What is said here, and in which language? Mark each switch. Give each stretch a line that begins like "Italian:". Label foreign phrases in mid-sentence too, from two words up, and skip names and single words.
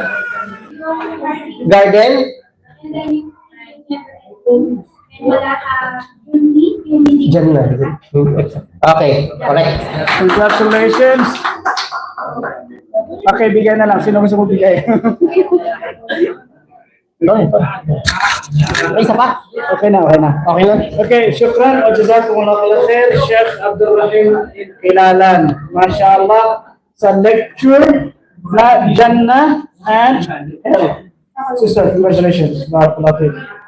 English: Garden? Jannah. Okay, correct.
Filipino: Congratulations. Okay, bigay na lang. Sino gusto mo bigay? May isa pa? Okay na, okay na. Okay na?
Arabic: Okay, شكرًا وجزاكم الله خيرًا Sheikh Abdul Rahim Kilalan.
Filipino: Mashallah sa lecture na Jannah and Hell.
English: Sister, congratulations.
Arabic: بارك الله فيك.